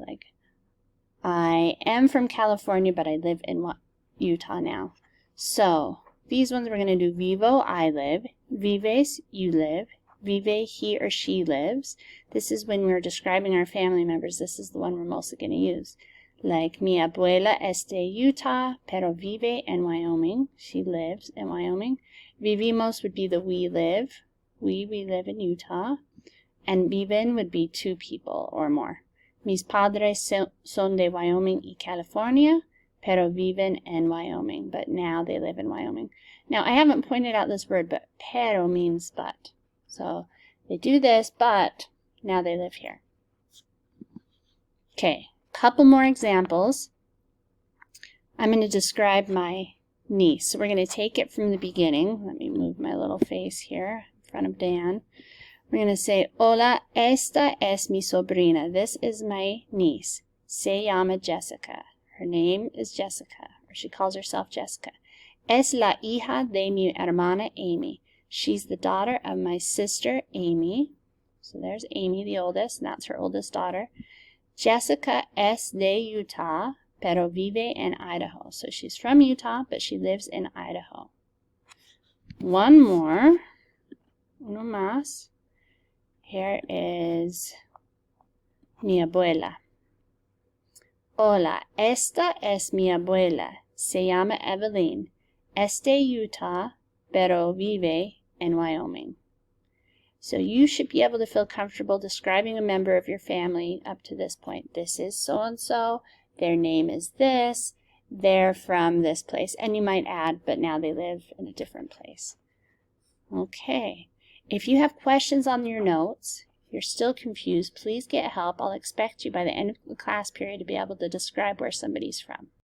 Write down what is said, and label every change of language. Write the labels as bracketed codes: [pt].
[en] Like, I am from California, but I live in Utah now. So these ones we're going to do vivo, I live. Vives, you live. Vive, he or she lives. This is when we're describing our family members. This is the one we're mostly going to use. [es] Like, mi abuela es de Utah, pero vive en Wyoming. She lives in Wyoming. [en] Vivimos would be the we live. We live in Utah. And viven would be two people or more. [es] Mis padres son de Wyoming y California, pero viven en Wyoming. [en] But now they live in Wyoming. Now, I haven't pointed out this word, but pero means but. So, they do this, but now they live here. Okay. Couple more examples. I'm going to describe my niece. So we're going to take it from the beginning. Let me move my little face here in front of Dan. We're going to say, [es] hola, esta es mi sobrina. [en] This is my niece. [es] Se llama Jessica. [en] Her name is Jessica, or she calls herself Jessica. [es] Es la hija de mi hermana Amy. [en] She's the daughter of my sister Amy. So there's Amy, the oldest, and that's her oldest daughter. [es] Jessica es de Utah, pero vive en Idaho. [en] So she's from Utah, but she lives in Idaho. One more. [es] Uno más. [en] Here is mi abuela. [es] Hola, esta es mi abuela. Se llama Evelyn. Es de Utah, pero vive en Wyoming. [en] So you should be able to feel comfortable describing a member of your family up to this point. This is so-and-so, their name is this, they're from this place. And you might add, but now they live in a different place. Okay. If you have questions on your notes, if you're still confused, please get help. I'll expect you by the end of the class period to be able to describe where somebody's from.